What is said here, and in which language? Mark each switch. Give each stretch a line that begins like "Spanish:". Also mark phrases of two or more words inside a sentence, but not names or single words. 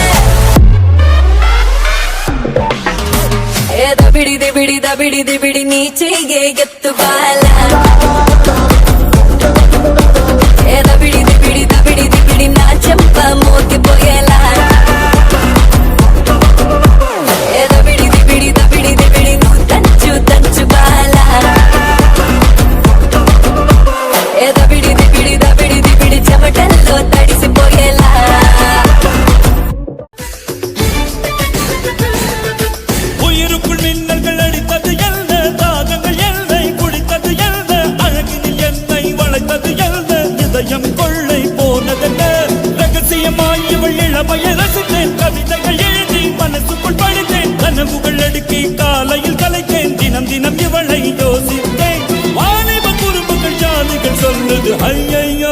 Telugu: ఏ దబిడి దిబిడి దబిడి దిబిడి నీ చెయ్యే ఎత్తుబాల, ఏ దబిడి దిబిడి దబిడి దిబిడి నా చెంప మోగిపోయేలా, ఏ దబిడి దిబిడి దబిడి దిబిడి నువ్వు దంచు దంచు బాల, ఏ దబిడి దిబిడి దబిడి దిబిడి చెమటల్లో తడిసిపోయేలా.
Tamil: உயிருக்குள் மின்னல்கள் அடித்தது என்ன, தாகங்கள் என்னை குடித்தது என்ன, அழகினில் என்னை வளைத்தது என்ன, இதயம் கொள்ளை போனதென்ன, ரகசியமாய் இவள் இளமையை ரசித்தேன், கவிதைகள் எழுதி மனசுக்குள் படித்தேன், கனவுகள் அடுக்கி காலையில் கலைத்தேன், தினம் தினம் இவளை யோசித்தேன், வாலிப குறும்புகள் ஜாலிகள் சொல்லுது ஐயையோ.